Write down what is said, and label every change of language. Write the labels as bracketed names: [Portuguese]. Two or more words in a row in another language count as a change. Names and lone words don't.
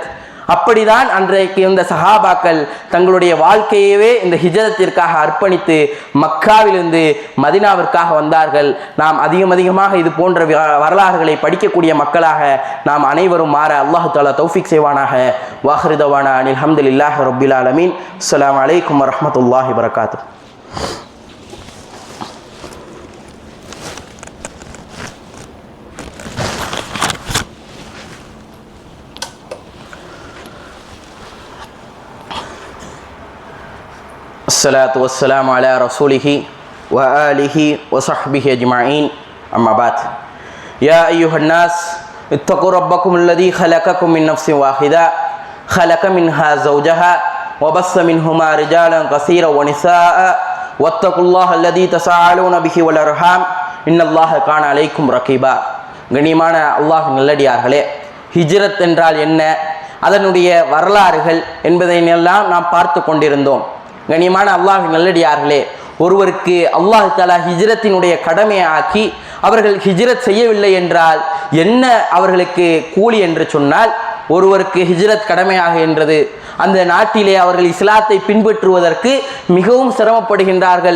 [Tamil] அப்படிதான் அன்றைக்கு இந்த சஹாபாக்கள் தங்களுடைய வாழ்க்கையவே இந்த ஹிஜ்ரத்திற்காக அர்ப்பணித்து மக்காவிலிருந்து மதினாவிற்காக வந்தார்கள். நாம் அதிகமாக இது போன்ற வரலாறுகளை படிக்கக்கூடிய மக்களாக நாம் அனைவரும் மாற அல்லாஹ் தஆலா தௌஃபீக் செய்வானாக. [Arabic] وآخر دعوانا أن الحمد لله رب العالمين. السلام عليكم ورحمة الله وبركاته. الصلاة والسلام على رسوله وآله وصحبه أجمعين أما بعد يا أيها الناس اتقوا ربكم الذي خلقكم من نفس واحدة خلق منها زوجها وبث منهما رجالا كثيرا ونساء واتقوا الله الذي تساءلون به والأرحام إن الله كان عليكم رقيبا. [Tamil] கண்ணியமான அல்லாஹ் நல்லடியார்களே, ஹிஜ்ரத் என்றால் என்ன, அதனுடைய வரலாறுகள் என்பதையெல்லாம் நாம் பார்த்து கொண்டிருந்தோம். கண்ணியமான அல்லாஹ் நல்லடியார்களே, ஒருவருக்கு அல்லாஹ் தஆலா ஹிஜ்ரத்தினுடைய கடமையை ஆக்கி அவர்கள் ஹிஜ்ரத் செய்யவில்லை என்றால் என்ன அவர்களுக்கு கூலி என்று சொன்னால், ஒருவருக்கு ஹிஜ்ரத் கடமையாக என்றது அந்த நாட்டிலே அவர்கள் இஸ்லாத்தை பின்பற்றுவதற்கு மிகவும் சிரமப்படுகின்றார்கள்.